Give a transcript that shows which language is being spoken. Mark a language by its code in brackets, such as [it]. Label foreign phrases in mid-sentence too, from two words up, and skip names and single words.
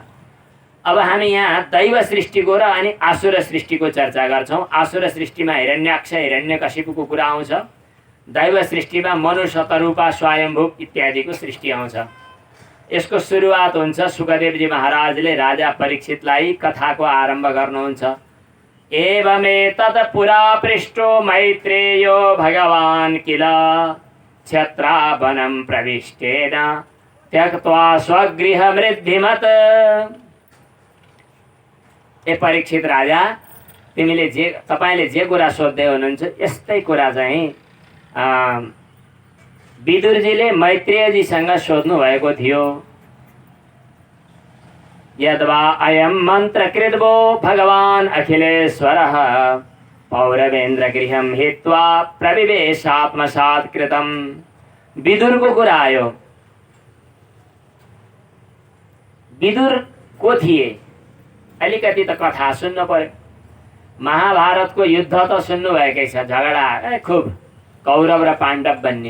[ne] अब हामी यहाँ दैव सृष्टिको र अनि आसुर सृष्टिको चर्चा गर्छौं। आसुर सृष्टिमा हिरण्याक्ष हिरण्यकशिपुको कुरा आउँछ। दैव सृष्टिमा मनु, शतरूपा, स्वयम्भू इत्यादिको सृष्टि आउँछ। यसको सुरुवात हुन्छ सुखदेवजी महाराजले राजा परीक्षितलाई कथाको आरम्भ गर्नुहुन्छ। [sa] एवमेतत् पुरा पृष्टो मैत्रेयो भगवान् किल क्षत्रावनं प्रविष्टेन त्यक्त्वा स्वगृहमृद्धिमत्। [ne] ए परीक्षित राजा, तपाईले जे कुरा सोध्दै हुनुहुन्छ यस्तै कुरा चाहिँ विदुरजीले मैत्रेयजीसँग सोध्नु भएको थियो। [sa] यद्वा अयं मन्त्रकृद्वो भगवान् अखिलेश्वरः पौरवेन्द्र गृहं हित्वा प्रविवेशात्मसात् कृतम्। [ne] विदुरको कुरा आयो। विदुर को थिए? अलिकति त कथा सुन्नु पर्यो। महाभारतको युद्ध त सुन्नु भएकै छ, झगडा खुब कौरव र पाण्डव बन्ने।